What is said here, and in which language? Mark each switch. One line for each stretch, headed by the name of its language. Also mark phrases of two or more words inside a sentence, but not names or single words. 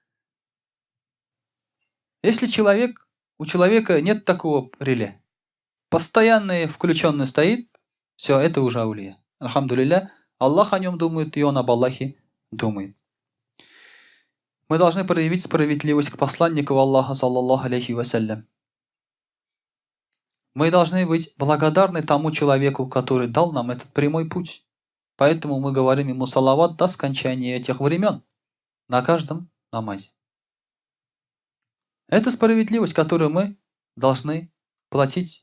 Russian: Если у человека нет такого реле, постоянно включенный стоит, все, это уже аулия. Альхамдулилля, Аллах о нем думает, и он об Аллахе думает. Мы должны проявить справедливость к посланнику Аллаха,
Arabic: صلى الله عليه وسلم.
Russian: Мы должны быть благодарны тому человеку, который дал нам этот прямой путь. Поэтому мы говорим ему салават до скончания этих времен на каждом намазе. Это справедливость, которую мы должны платить.